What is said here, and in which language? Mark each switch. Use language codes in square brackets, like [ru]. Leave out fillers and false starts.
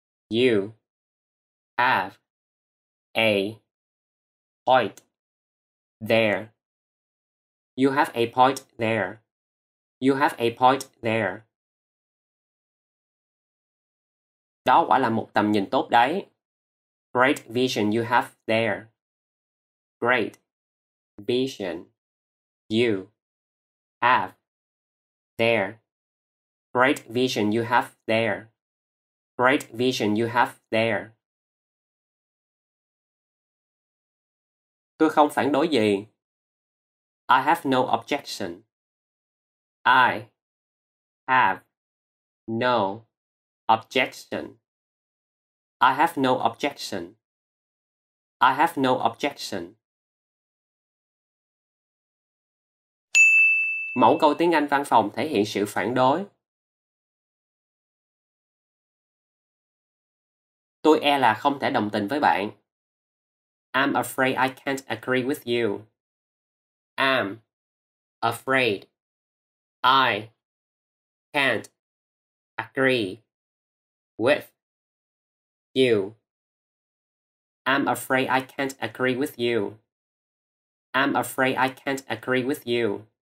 [en] You have a point there. You have a point there. You have a point there. [vi] Đó quả là một tầm nhìn tốt đấy. [en] Great vision you have there. Great vision you have there. Great vision you have there. Great vision you have there. [vi] Tôi không phản đối gì. [en] I have no objection. I have no objection. I have no objection. I have no objection. [vi] Mẫu câu tiếng Anh văn phòng thể hiện sự phản đối. Tôi e là không thể đồng tình với bạn. [en] I'm afraid I can't agree with you. I'm afraid I can't agree with you. I'm afraid I can't agree with you. I'm afraid I can't agree with you.